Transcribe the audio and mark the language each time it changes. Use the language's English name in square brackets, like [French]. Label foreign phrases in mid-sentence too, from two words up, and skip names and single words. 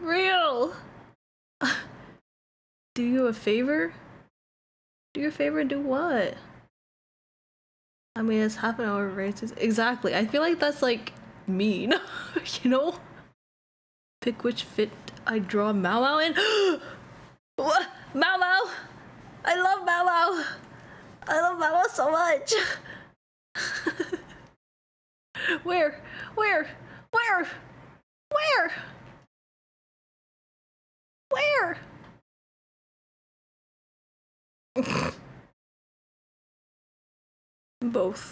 [English] Do you a favor? Do you a favor and do what? I mean, it's half an hour of races. Exactly. I feel like that's like mean, you know? Pick which fit I draw Mau Mau in. What? Mau Mau! I love Mau Mau! I love Mau Mau so much! Where? Both.